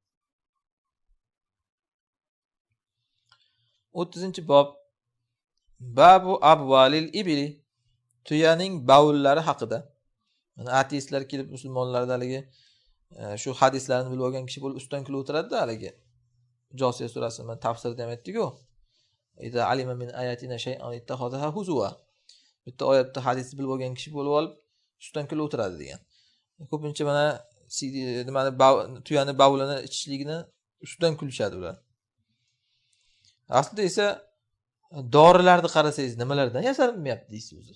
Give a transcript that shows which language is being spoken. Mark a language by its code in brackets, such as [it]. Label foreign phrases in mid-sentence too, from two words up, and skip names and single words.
[uz] 30-bob [ar] باب أبوال الإبل, [uz] tuyaning bavullari haqida. Mana ateistlar kelib musulmonlardagi shu hadislarni bilib olgan kishi bo'lib ustidan kulib o'tiradi-da haligi. Josiya surasini tafsirida ham aytdik-ku. [ar] إذا علم من آياتنا شيئا اتخذها هزوا. [uz] Bitta oyatda hadisni bilib olgan kishi bo'lib olib ustidan kulib o'tiradi degan. Ko'pincha mana nimani tuyani bavulini ichishligini ustidan kulishadi ular. Aslida esa dorilarni qarasangiz nimalardan yasalmayapti deysiz o'zi.